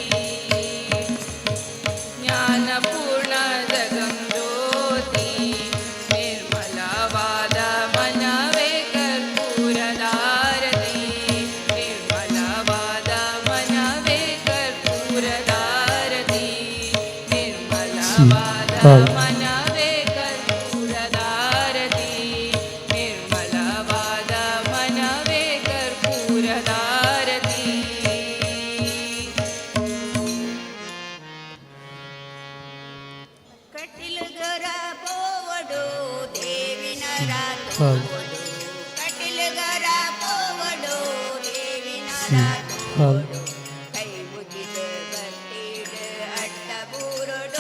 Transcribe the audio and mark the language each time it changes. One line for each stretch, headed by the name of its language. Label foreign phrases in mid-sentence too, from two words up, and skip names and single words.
Kannada: ಜ್ಞಾನಪೂರ್ಣ ಜಗಂ ಜ್ಯೋತಿ ನಿರ್ಮಲವಾದ ಮನವೇ ಕರ್ಪೂರದಾರತಿ ನಿರ್ಮಲವಾದ ಮನವೇ ಕರ್ಪೂರದಾರತಿ ನಿರ್ಮಲವಾದ ಮನವೇ ಕರ್ಪೂರದಾರತಿ ನಿರ್ಮಲವಾದ ಮನವೇ ಕರ್ಪೂರದಾರತಿ
Tulu: ಕಟಿಲುಗರ ಪೋವಡು ದೇವಿನ ರಾತೋಡು ಕಟಿಲುಗರ ಪೋವಡು ದೇವಿನ ರಾತೋಡು ಕೈ ಮುಗಿದ ಬಟ್ಟಿಡ ಅಡ್ಡ ಬೂರಡು